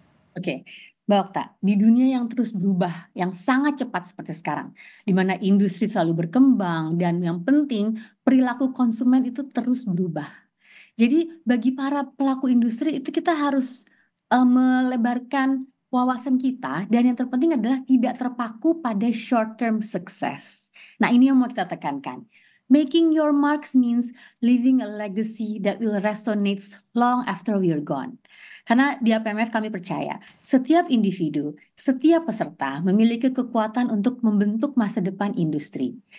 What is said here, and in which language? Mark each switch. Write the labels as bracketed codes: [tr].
[id] Oke, Mbak Okta, di dunia yang terus berubah, yang sangat cepat seperti sekarang, di mana industri selalu berkembang dan yang penting perilaku konsumen itu terus berubah. Jadi bagi para pelaku industri itu kita harus melebarkan wawasan kita, dan yang terpenting adalah tidak terpaku pada [en] short term success. [id] Nah, ini yang mau kita tekankan. [en] Making your marks means leaving a legacy that will resonate long after we are gone. [id] Karena di APMF kami percaya, setiap individu, setiap peserta memiliki kekuatan untuk membentuk masa depan industri.